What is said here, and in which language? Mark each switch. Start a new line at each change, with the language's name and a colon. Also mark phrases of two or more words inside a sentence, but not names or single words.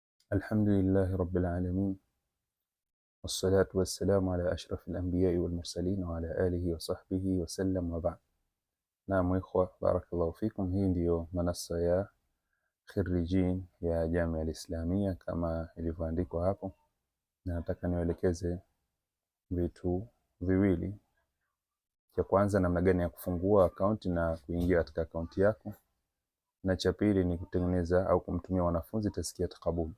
Arabic: الحمد لله رب العالمين، والصلاة والسلام على أشرف الأنبياء والمرسلين وعلى آله وصحبه وسلم وبعد. نعم إخوة، بارك الله فيكم.
Swahili: Hii ndiyo manasa ya khirijin ya Jamia Al-Islamia kama ilivyoandikwa hapo, na nataka niwaelekeze vitu viwili. Cha kwanza, namna gani ya kufungua akaunti na kuingia katika akaunti yako, na cha pili ni kutengeneza au kumtumia wanafunzi
Arabic: تزكية قبول.